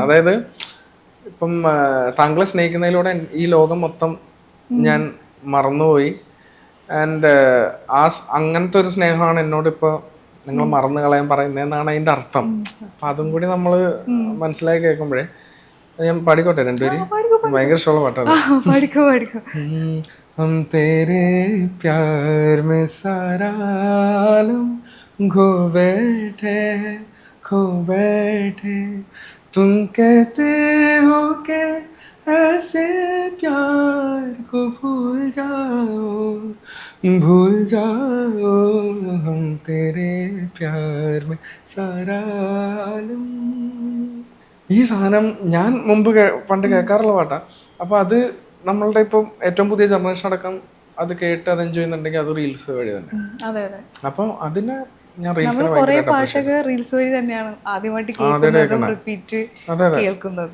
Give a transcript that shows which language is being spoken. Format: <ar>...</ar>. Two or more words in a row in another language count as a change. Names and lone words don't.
<ml>അതായത് ഇപ്പം താങ്കളെ സ്നേഹിക്കുന്നതിലൂടെ ഈ ലോകം മൊത്തം ഞാൻ മറന്നുപോയി, ആൻഡ് അങ്ങനത്തെ ഒരു സ്നേഹമാണ് എന്നോട് ഇപ്പൊ നിങ്ങൾ മറന്നു കളയാൻ പറയുന്നതെന്നാണ് അതിന്റെ അർത്ഥം. അപ്പൊ അതും കൂടി നമ്മള് മനസ്സിലാക്കി കേൾക്കുമ്പോഴേ ഞാൻ പാടിക്കോട്ടെ രണ്ടുപേരും, ഭയങ്കര ഇഷ്ടമുള്ള പാട്ടാണ്.</ml> <hi>हम तेरे प्यार में सारा आलम खो बैठे तुम कहते हो के ऐसे प्यार को भूल जाओ हम तेरे प्यार में सारा आलम.</hi> <ml>ഈ സാധനം ഞാൻ മുമ്പ് പണ്ട് കേൾക്കാറുള്ള പാട്ടാ. അപ്പൊ അത് നമ്മളുടെ ഇപ്പം ഏറ്റവും പുതിയ ജനറേഷൻ അടക്കം അത് കേട്ട് അത് എൻജോയ് ചെയ്യുന്നുണ്ടെങ്കിൽ അത് റീൽസ് വഴി തന്നെ. അപ്പൊ അതിന് ഞാൻ റീൽസ് വഴി തന്നെയാണ് ആദ്യമായിട്ട് കേൾക്കുന്നത്.</ml>